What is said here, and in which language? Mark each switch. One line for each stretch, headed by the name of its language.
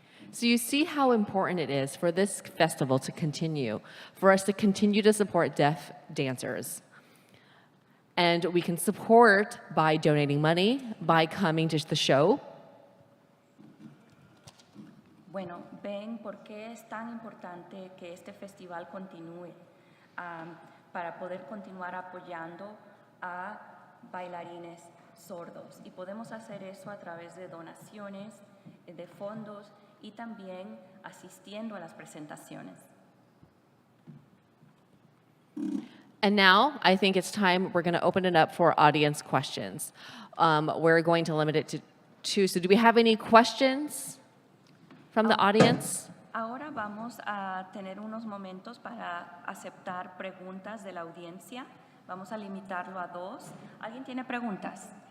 English: So you see how important it is for this festival to continue, for us to continue to support deaf dancers. And we can support by donating money, by coming to the show.
Spanish: Bueno, ven por qué es tan importante que este festival continúe para poder continuar apoyando a bailarines sordos. Y podemos hacer eso a través de donaciones, de fondos y también asistiendo a las presentaciones.
English: And now I think it's time we're going to open it up for audience questions. We're going to limit it to 2. So do we have any questions from the audience?
Spanish: Ahora vamos a tener unos momentos para aceptar preguntas de la audiencia. Vamos a limitarlo a 2. ¿Alguien tiene preguntas?